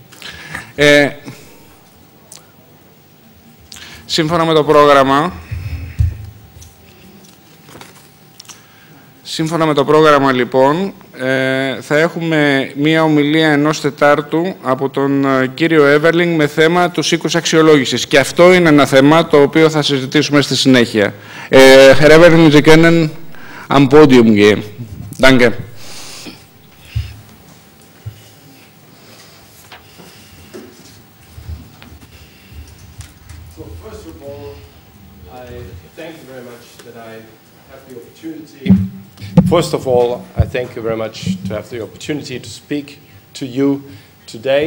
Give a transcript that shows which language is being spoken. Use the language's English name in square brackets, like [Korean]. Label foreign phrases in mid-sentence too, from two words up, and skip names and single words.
[Greek] Σύμφωνα με το πρόγραμμα, λοιπόν, θα έχουμε μία ομιλία 1 τετάρτου από τον κύριο Everling με θέμα τους οίκους αξιολόγησης. Και αυτό είναι ένα θέμα το οποίο θα συζητήσουμε στη συνέχεια. [German] Herr Everling, Sie können am Podium gehen. Danke. [English] First of all, I thank you very much to have the opportunity to speak to you today.